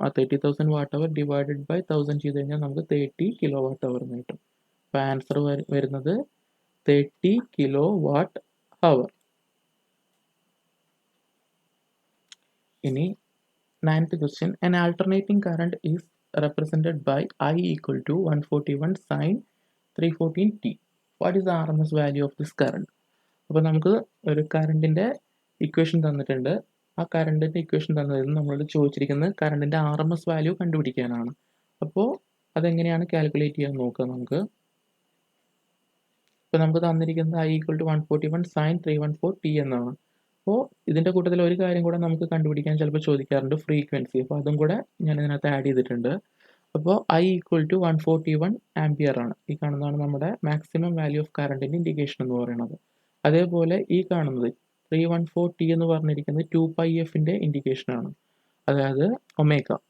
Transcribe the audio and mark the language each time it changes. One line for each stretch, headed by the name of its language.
Malayalam: ആ 30,000 what our divided by 1000 ചെയ്ത് കഴിഞ്ഞാൽ നമുക്ക് 30 കിലോ വാട്ട് അവർ എന്ന് കിട്ടും. അപ്പോൾ ആൻസർ വരുന്നത് 30 കിലോ വാട്ട് അവർ.
English: ഇനി 9th question, an alternating current is represented by I equal to 141 sin 314 t. What is the RMS value of this current?
Malayalam: അപ്പോൾ നമുക്ക് ഒരു കറണ്ടിൻ്റെ ഇക്വേഷൻ തന്നിട്ടുണ്ട്. ആ കറണ്ടിൻ്റെ ഇക്വേഷൻ തന്നതിൽ നമ്മളോട് ചോദിച്ചിരിക്കുന്നത് കറണ്ടിൻ്റെ RMS വാല്യൂ കണ്ടുപിടിക്കാനാണ്. അപ്പോൾ അതെങ്ങനെയാണ് കാൽക്കുലേറ്റ് ചെയ്യാൻ നോക്കുക നമുക്ക്. ഇപ്പോൾ നമുക്ക് തന്നിരിക്കുന്നത് I equal to 141 sin 314 t എന്നാണ്. അപ്പോൾ ഇതിൻ്റെ കൂട്ടത്തിൽ ഒരു കാര്യം കൂടെ നമുക്ക് കണ്ടുപിടിക്കാൻ ചിലപ്പോൾ ചോദിക്കാറുണ്ട്, ഫ്രീക്വൻസി. അപ്പോൾ അതും കൂടെ ഞാൻ ഇതിനകത്ത് ആഡ് ചെയ്തിട്ടുണ്ട്. അപ്പോൾ I equal to 141 ആംപിയർ ആണ്. ഈ കാണുന്നതാണ് നമ്മുടെ മാക്സിമം വാല്യൂ ഓഫ് കറണ്ടിൻ്റെ ഇൻഡിക്കേഷൻ എന്ന് പറയുന്നത്. അതേപോലെ ഈ കാണുന്നത് 314 t എന്ന് പറഞ്ഞിരിക്കുന്നത് 2πfൻ്റെ ഇൻഡിക്കേഷനാണ്, അതായത് ഒമേഗ.